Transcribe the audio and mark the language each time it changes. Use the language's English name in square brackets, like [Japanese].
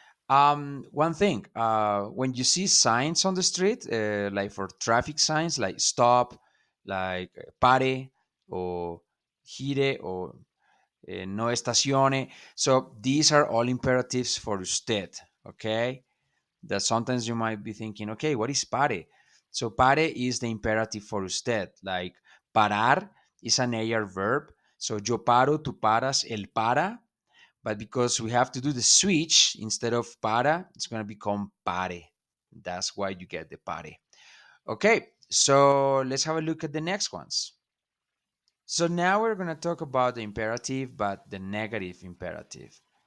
[English] One thing, when you see signs on the street, like for traffic signs, like stop, like pare, or gire, or no estacione. So these are all imperatives for usted. Okay, that sometimes you might be thinking, okay, what is pare? So pare is the imperative for usted. Like parar is an AR verb. [Spanish] So yo paro, tú paras, él para. [English] But because we have to do the switch, instead of para, it's going to become pare. That's why you get the pare. Okay, so let's have a look at the next ones. So now we're going to talk about the imperative, but the negative imperative.